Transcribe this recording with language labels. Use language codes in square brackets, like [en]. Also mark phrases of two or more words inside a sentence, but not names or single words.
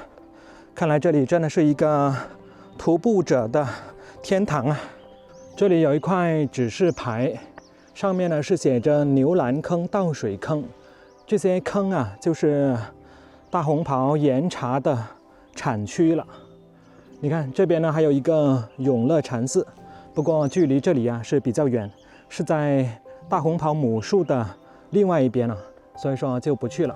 [zh] 看來這裡真的是一個徒步者的天堂啊。這裡有一塊指示牌，上面呢是寫着牛欄坑倒水坑，這些坑啊就是大紅袍岩茶的產區了。你看這邊呢還有一個永樂禪寺，不過距離這裡啊是比較遠，是在大紅袍母樹的另外一邊了，所以說就不去了。